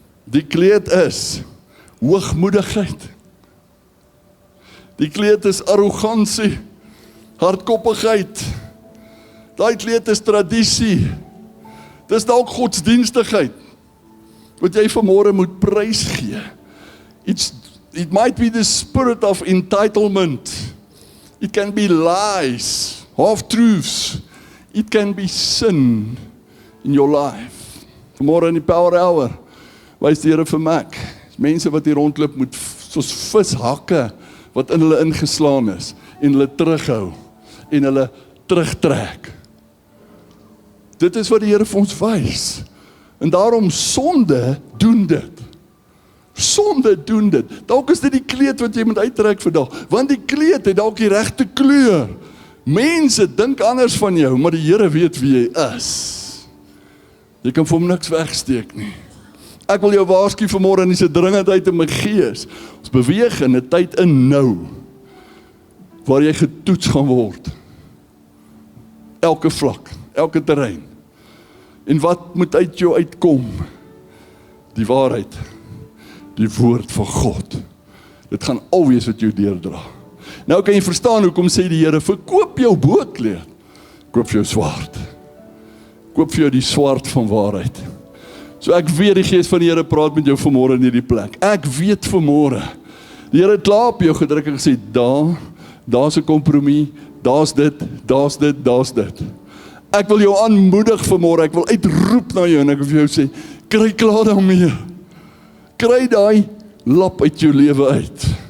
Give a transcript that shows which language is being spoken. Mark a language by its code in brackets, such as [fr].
[af] Die kleed is hoogmoedigheid. Die kleed is arrogansie, hardkoppigheid. Daai kleed is tradisie. Dis dalk godsdienstigheid wat jy vanmôre moet prys gee. [en] It might be the spirit of entitlement. It can be lies, half-truths. It can be sin in your life. [af] Vanmôre in die Power Hour wys die Here vir Mac. Mense wat hier rondloop moet soos vishakke wat in hulle ingeslaan is en hulle terughou en hulle terugtrek. Dit is wat die Here vir ons wys. En daarom sonde doen dit. Sonde doen dit. Dalk is dit die kleed wat jy moet uittrek vandag, want die kleed het dalk die regte kleur. Mense dink anders van jou, maar die Here weet wie jy is. Jy kan vir hom niks wegsteek nie. Ek wil jou waarsku vanmôre, en dis 'n dringendheid in my gees. Ons beweeg in 'n tyd in nou, waar jy getoets gaan word. Elke vlak, elke terrein. En wat moet uit jou uitkom? Die waarheid, die woord van God. Dit gaan alwees wat jou deurdra. Nou kan jy verstaan hoekom sê die Here, verkoop jou boekleed, koop vir jou swaard. Koop vir jou die swaard van waarheid. So ek weet die gees van die Here praat met jou vanmôre in hierdie plek. Ek weet vanmôre, die Here het klaar op jou gedruk en gesê, daar's 'n kompromie, daar's dit. Ek wil jou aanmoedig vanmôre, ek wil uitroep na jou en ek wil vir jou sê, kry klaar daarmee. Kry daai lap uit jou lewe uit.